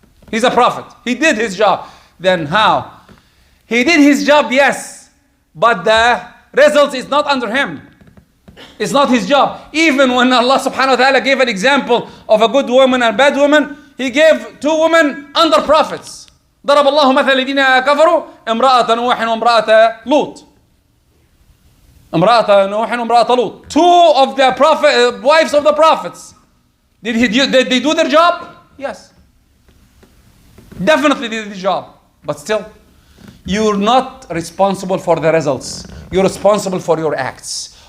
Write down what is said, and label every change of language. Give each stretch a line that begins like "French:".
English: He's a prophet. He did his job. Then how? He did his job, yes. But the result is not under him. It's not his job. Even when Allah subhanahu wa ta'ala gave an example of a good woman and a bad woman, He gave two women under prophets.
Arabic: ضرب الله مثل الذين كفروا امرأة نوح وامرأة لوط. امرأة نوح وامرأة لوط.
English: Two of the wives of the prophets. Did they do their job? Yes. Definitely did the job. But still, you're not responsible for the results. You're responsible for your acts.